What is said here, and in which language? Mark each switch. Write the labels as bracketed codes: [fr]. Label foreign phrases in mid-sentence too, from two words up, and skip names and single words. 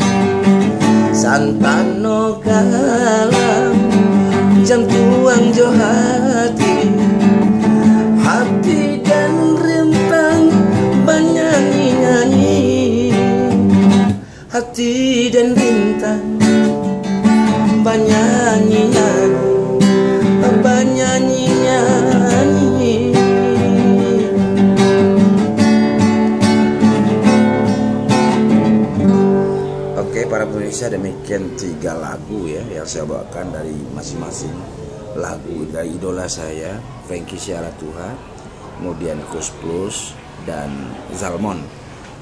[min] santano galang jam tuang jo hati dan rintang banyanyi-nyanyi, hati dan rintang banyanyi-nyanyi. [id] Oke, para pemirsa, demikian 3 lagu ya yang saya bawakan dari masing-masing lagu dari idola saya, Frankie Syaratuha, kemudian Kus Plus dan Zalmon.